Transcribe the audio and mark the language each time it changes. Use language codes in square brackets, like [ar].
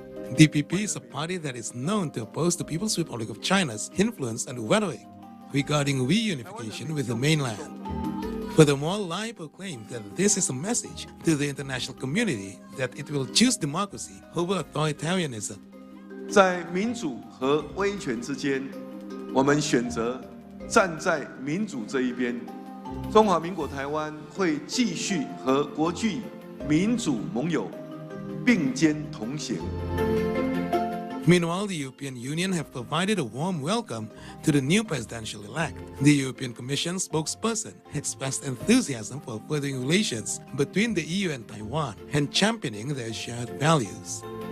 [en] DPP is a party that is known to oppose the People's Republic of China's influence and rhetoric regarding reunification with the mainland. Furthermore, Lai proclaimed that this is a message to the international community that it will choose democracy over authoritarianism. [zh] 在民主和威权之间，我们选择站在民主这一边。中华民国台湾会继续和国际民主盟友并肩同行。 [en] Meanwhile, the European Union have provided a warm welcome to the new presidential-elect. The European Commission spokesperson expressed enthusiasm for furthering relations between the EU and Taiwan and championing their shared values.